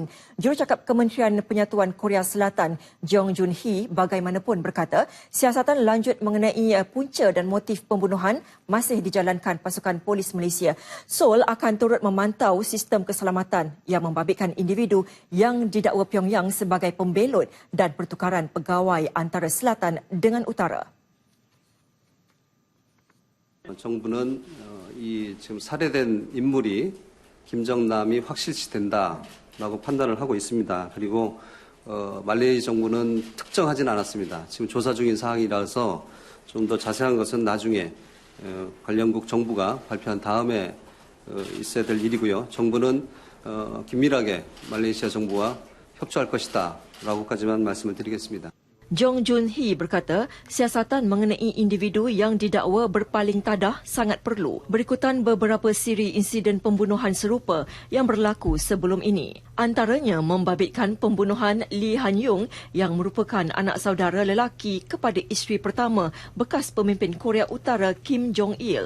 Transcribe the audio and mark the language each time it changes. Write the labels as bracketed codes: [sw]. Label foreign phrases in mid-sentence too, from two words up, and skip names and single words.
[ms] Jurucakap Kementerian Penyatuan Korea Selatan, Jong Jun-hee, bagaimanapun berkata, siasatan lanjut mengenai punca dan motif pembunuhan masih dijalankan pasukan polis Malaysia. Seoul akan turut memantau sistem keselamatan yang membabitkan individu yang didakwa Pyongyang sebagai pembelot dan pertukaran pegawai antara selatan dengan utara. [ko] 정부는 이 지금 살해된 인물이 김정남이 확실시 된다라고 판단을 하고 있습니다. 그리고 말레이 정부는 특정하진 않았습니다. 지금 조사 중인 사항이라서 좀 더 자세한 것은 나중에 관련국 정부가 발표한 다음에 있어야 될 일이고요. 정부는 긴밀하게 말레이시아 정부와 협조할 것이다라고까지만 말씀을 드리겠습니다. [ms] Jong Jun-hee berkata, siasatan mengenai individu yang didakwa berpaling tadah sangat perlu berikutan beberapa siri insiden pembunuhan serupa yang berlaku sebelum ini. Antaranya membabitkan pembunuhan Lee Han-yong yang merupakan anak saudara lelaki kepada isteri pertama bekas pemimpin Korea Utara Kim Jong-il.